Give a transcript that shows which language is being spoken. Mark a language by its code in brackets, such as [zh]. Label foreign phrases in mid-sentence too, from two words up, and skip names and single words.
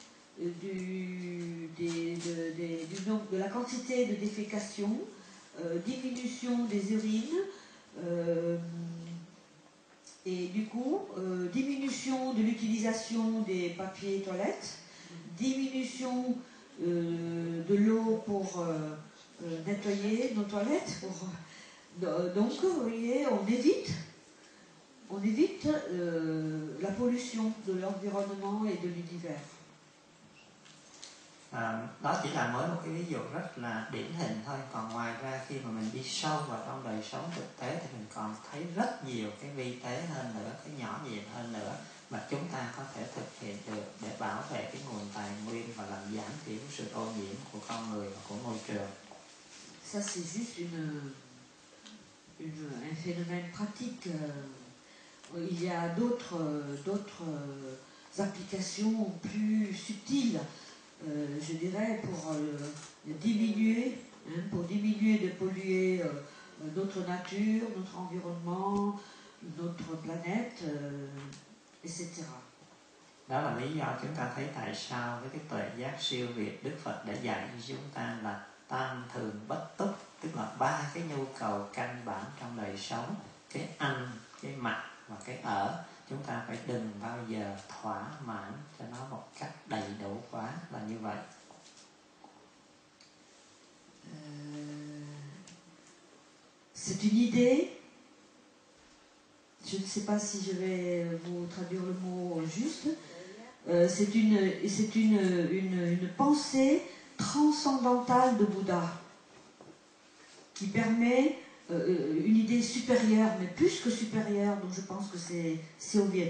[fr] de la quantité de défécation, diminution des urines et du coup diminution de l'utilisation des papiers toilettes, diminution de l'eau pour nettoyer nos toilettes. Donc vous voyez, on évite la pollution de l'environnement et de l'univers. [vi] Đó chỉ là mới một cái ví dụ rất là điển hình thôi. Còn ngoài ra khi mà mình đi sâu vào trong đời sống thực tế thì mình còn thấy rất nhiều cái vi tế hơn nữa, cái nhỏ nhiệm hơn nữa mà chúng ta có thể thực hiện được để bảo vệ cái nguồn tài nguyên và làm giảm thiểu sự ô nhiễm của con người và của môi trường. [fr] Ça c'est juste un phénomène pratique. Il y a d'autres applications plus subtiles, je dirais, pour diminuer de polluer notre nature, notre environnement, notre planète, etc. [vi] Đó là lý do chúng ta thấy tại sao với cái tuệ giác siêu việt Đức Phật đã dạy cho chúng ta là tam thường bất túc, tức là 3 cái nhu cầu căn bản trong đời sống, cái ăn, cái mặc và cái ở. Chúng ta phải đừng bao giờ thỏa mãn cho nó một cách đầy đủ quá là như vậy. [fr] C'est une idée, je ne sais pas si je vais vous traduire le mot juste, c'est une pensée transcendantale de Bouddha qui permet une idée supérieur, mais plus que supérieur, donc je pense que c'est Soviet.